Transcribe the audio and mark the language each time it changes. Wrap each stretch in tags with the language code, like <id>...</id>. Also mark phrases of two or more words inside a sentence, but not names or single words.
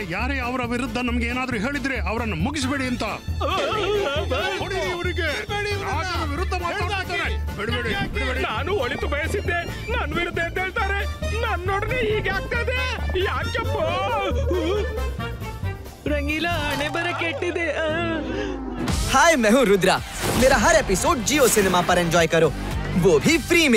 <kn>ಯಾರೇ ಅವರ ವಿರುದ್ಧ ನಮ್ಗೆ ಏನಾದ್ರೂ ಹೇಳಿದ್ರೆ ಅವರನ್ನು ಮುಗಿಸಬೇಡಿ ಅಂತ. ನಾನು ಒಳಿತು ಬಯಸಿದ್ದೆ, ನನ್ನ ವಿರುದ್ಧ ಅಂತ ಹೇಳ್ತಾರೆ. ನನ್ನೊಡನೆ ಹೀಗೆ ಆಗ್ತದೆ ಯಾಕಪ್ಪ? ರಂಗೀಲಾ, ಹಣೆ ಬರ ಕೆಟ್ಟಿದೆ.</kn> <hi>हाय, मैं हूँ रुद्रा। मेरा हर एपिसोड जियो सिनेमा पर एंजॉय करो, वो भी फ्री में।</hi>